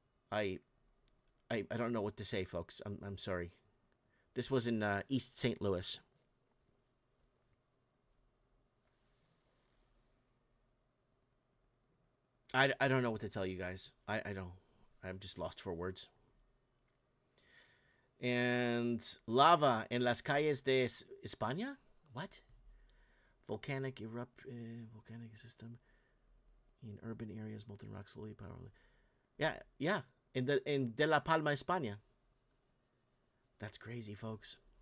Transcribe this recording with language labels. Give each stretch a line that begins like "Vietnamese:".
English: I don't know what to say, folks. I'm sorry. This was in East St. Louis. I don't know what to tell you guys. I don't. I'm just lost for words.
Spanish: And lava en las calles de España?
English: What? Volcanic system in urban areas, molten rock slowly powerfully. Yeah. In De La Palma, España. That's crazy, folks.